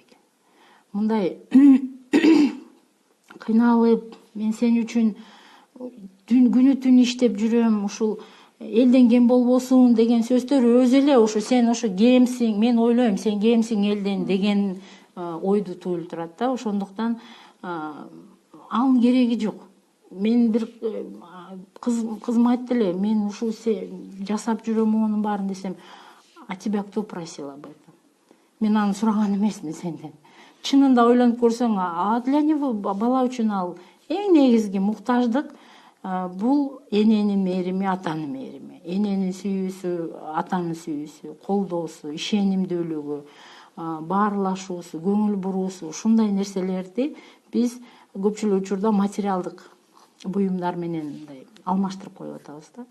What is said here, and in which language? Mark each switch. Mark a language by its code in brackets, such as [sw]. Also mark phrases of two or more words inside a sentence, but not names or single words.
[ky] Мындай кыйналып, мен сен үчүн күнү түн иштеп жүрөм, ушул элден кем болбосун деген сөздөр өзү эле ошо сен ошо кемсиң, мен ойлойм сен кемсиң элден деген ойду туултурат да. Ошондуктан анын кереги жок. Мен бир кызым айтты эле, мен ушул жасап жүрөм монун баарын десем, [ru] а тебя кто просил об этом? [ky] Мен аны сураган эмесмин сенден. Чынында ойлонуп көрсөң, [ru] для него [ky] бала үчүн ал эң негизги муктаждык бул эненин мээрими, атанын мээрими, эненин сүйүүсү, атанын сүйүүсү, колдоосу, ишенимдүүлүгү, баарлашуусу, көңүл буруусу, ушундай нерселерди биз көпчүлүк учурда материалдык буюмдар менен мындай алмаштырып коюп атабыз да.